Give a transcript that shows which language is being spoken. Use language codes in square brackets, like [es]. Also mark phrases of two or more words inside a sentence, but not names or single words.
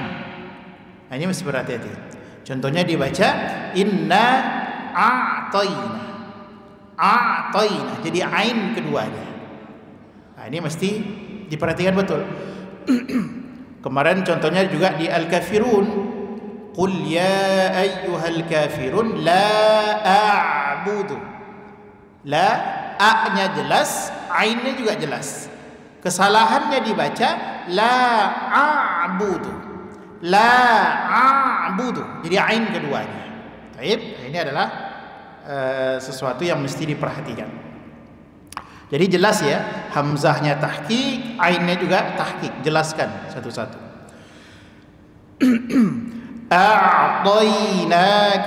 [id] Nah, ini mesti berhati-hati. Contohnya dibaca [ar] إنا أعطينا. [id] A'tayna, jadi ain keduanya. Nah, ini mesti diperhatikan betul. Kemarin contohnya juga di Al-Kafirun, [ar] قل يا أيها الكافرون لا أعبد. [id] La, a-nya jelas, ainnya juga jelas. Kesalahannya dibaca [ar] لا أعبد. لا أعبد, [id] jadi ain keduanya. Baik, ini adalah sesuatu yang mesti diperhatikan. Jadi jelas ya, hamzahnya tahqiq, ainnya juga tahqiq. Jelaskan satu-satu. A'tainaka.